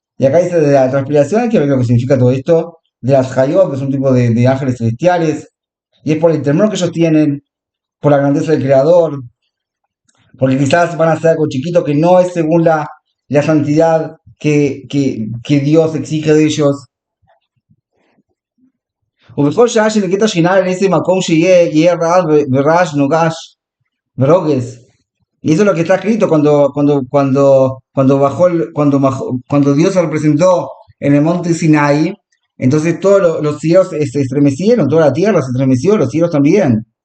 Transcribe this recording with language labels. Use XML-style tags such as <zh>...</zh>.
<es>Y acá dice de la transpiración, hay que ver lo que significa todo esto. De las Hayot, que es un tipo de ángeles celestiales. Y es por el temor que ellos tienen, por la grandeza del Creador. Porque quizás van a hacer algo chiquito que no es según la santidad que Dios exige de ellos.</es> <he>ובכל שעה שנקראת השכינה לאיזה מקום יהיה רעב ורעש נוגש ורוגז.</he> <es>Y eso es lo que está escrito cuando Dios se representó en el monte Sinai. Entonces todos los cielos se estremecieron, toda la tierra se estremeció, los cielos también.</es>